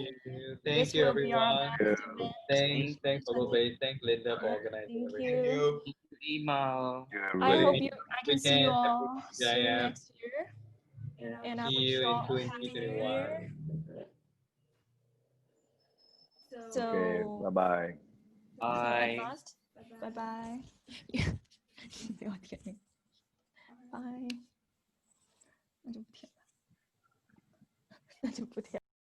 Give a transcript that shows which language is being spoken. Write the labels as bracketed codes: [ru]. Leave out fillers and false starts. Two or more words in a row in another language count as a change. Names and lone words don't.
[en] Thank you, everyone. Thanks, you. HoloBase. Thanks, Linda, for organizing Thank everything. you. Email. I Really. hope I can see you all Yeah, soon yeah. next year. And I See wish you you in all a happy new year. 2021. So, Okay, bye-bye. Bye. Bye bye. [zh] 不要舔那个。拜。那就不舔了。那就不舔。